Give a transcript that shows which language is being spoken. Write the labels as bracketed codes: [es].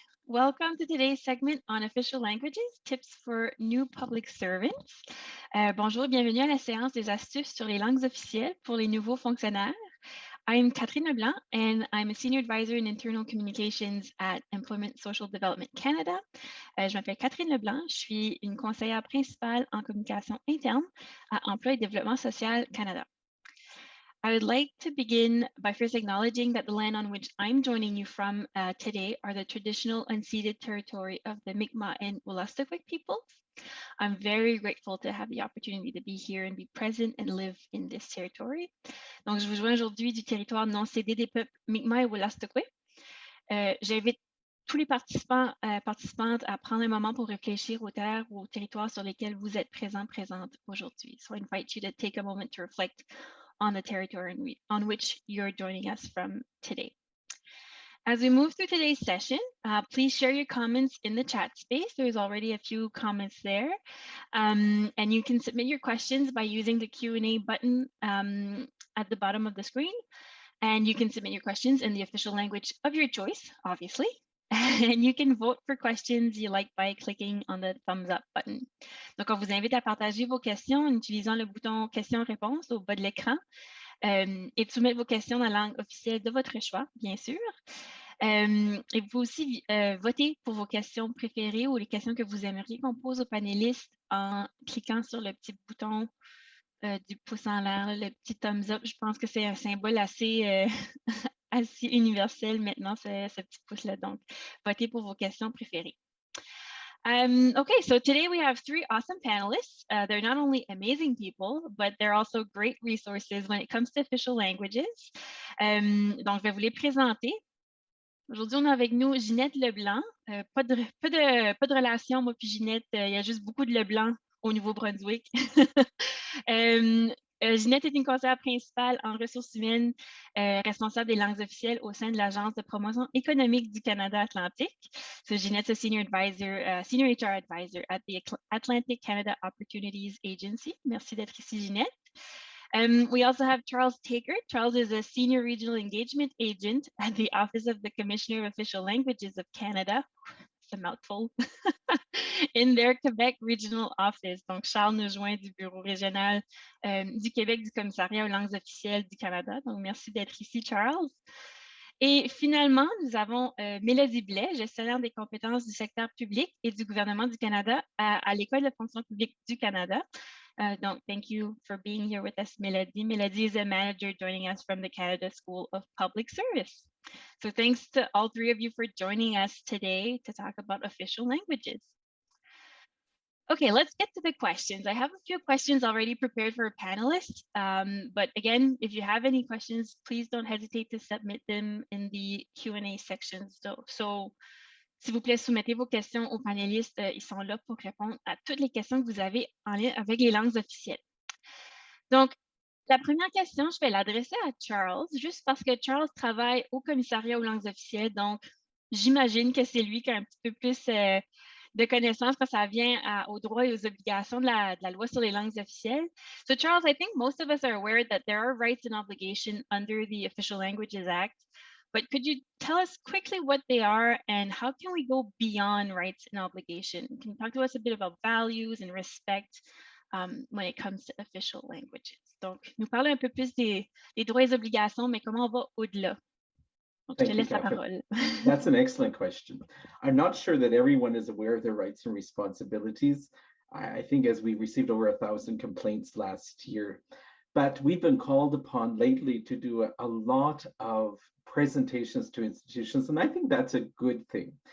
[en] Welcome to today's segment on official languages, tips for new public servants. [fr] Bonjour et bienvenue à la séance des astuces sur les langues officielles pour les nouveaux fonctionnaires. [en] I'm Catherine Leblanc, and I'm a Senior Advisor in Internal Communications at Employment Social Development Canada. [fr] Je m'appelle Catherine Leblanc, je suis une conseillère principale en communication interne à Emploi et Développement social Canada. [en] I would like to begin by first acknowledging that the land on which I'm joining you from today are the traditional unceded territory of the Mi'kmaq and Wolastoqiyik peoples. I'm very grateful to have the opportunity to be here and be present and live in this territory. [fr] Donc, je vous joins aujourd'hui du territoire non cédé des peuples Mi'kmaq et Wolastoqiyik. J'invite tous les participants, participantes à prendre un moment pour réfléchir aux terres ou aux territoires sur lesquels vous êtes présentes aujourd'hui. [en] So I invite you to take a moment to reflect on the territory on which you're joining us from today. As we move through today's session, please share your comments in the chat space. There's already a few comments there. And you can submit your questions by using the Q&A button at the bottom of the screen. And you can submit your questions in the official language of your choice, obviously. And you can vote for questions you like by clicking on the thumbs up button. [fr] Donc, on vous invite à partager vos questions en utilisant le bouton questions-réponses au bas de l'écran et de soumettre vos questions dans la langue officielle de votre choix, bien sûr. Et vous pouvez aussi voter pour vos questions préférées ou les questions que vous aimeriez qu'on pose aux panélistes en cliquant sur le petit bouton du pouce en l'air, le petit thumbs up. Je pense que c'est un symbole assez assez universel maintenant, ce petit pouce-là. Donc, votez pour vos questions préférées. [en] Okay, so today we have three awesome panelists. They're not only amazing people, but they're also great resources when it comes to official languages. [fr] Donc, je vais vous les présenter. Aujourd'hui, on a avec nous Ginette Leblanc. Pas de relation, moi puis Ginette. Il y a juste beaucoup de Leblanc au Nouveau-Brunswick. Ginette est une conseillère principale en ressources humaines, responsable des langues officielles au sein de l'Agence de promotion économique du Canada Atlantique. [en] So Ginette's a senior HR advisor at the Atlantic Canada Opportunities Agency. [fr] Merci d'être ici, Ginette. [en] We also have Charles Takert. Charles is a senior regional engagement agent at the Office of the Commissioner of Official Languages of Canada. It's a mouthful. In their Quebec Regional Office. [fr] Donc, Charles nous joint du bureau régional du Québec du Commissariat aux langues officielles du Canada. Donc, merci d'être ici, Charles. Et finalement, nous avons Mélodie Blais, gestionnaire des compétences du secteur public et du gouvernement du Canada à l'École de fonction publique du Canada. [en] Donc, thank you for being here with us, Mélodie. Mélodie is a manager joining us from the Canada School of Public Service. So thanks to all three of you for joining us today to talk about official languages. Okay, let's get to the questions. I have a few questions already prepared for panelists, but again, if you have any questions, please don't hesitate to submit them in the Q&A section. [fr] So, s'il vous plaît, soumettez vos questions aux panélistes. Ils sont là pour répondre à toutes les questions que vous avez en lien avec les langues officielles. Donc, la première question, je vais l'adresser à Charles, juste parce que Charles travaille au commissariat aux langues officielles. Donc, j'imagine que c'est lui qui a un petit peu plus de connaissances quand ça vient aux droits et aux obligations de la loi sur les langues officielles. [en] So Charles, I think most of us are aware that there are rights and obligations under the Official Languages Act, but could you tell us quickly what they are and how can we go beyond rights and obligation? Can you talk to us a bit about values and respect when it comes to official languages? [fr] Donc, nous parler un peu plus des droits et obligations, mais comment on va au-delà? [en] Thank you, Catherine. That's an excellent question. I'm not sure that everyone is aware of their rights and responsibilities. I think as we received over 1,000 complaints last year, but we've been called upon lately to do a lot of presentations to institutions, and I think that's a good thing.